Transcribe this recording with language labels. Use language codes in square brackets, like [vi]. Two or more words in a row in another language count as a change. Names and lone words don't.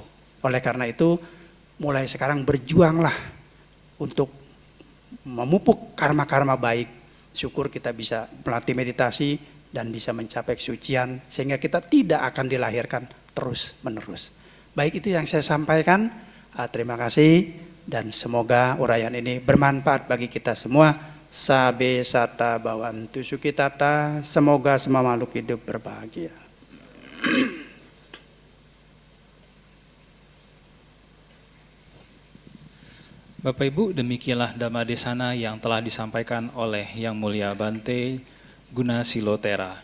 [id] Oleh karena itu, mulai sekarang berjuanglah untuk memupuk karma-karma baik. Syukur kita bisa melatih meditasi dan bisa mencapai kesucian sehingga kita tidak akan dilahirkan terus menerus. Baik itu yang saya sampaikan. Terima kasih dan semoga uraian ini bermanfaat bagi kita semua. [pi] Sabe sata bawantu sukitata. [id] Semoga semua makhluk hidup berbahagia. Bapak Ibu, demikianlah [pi] Dhamma Desana [id] yang telah disampaikan oleh Yang Mulia Bante Gunasilotera.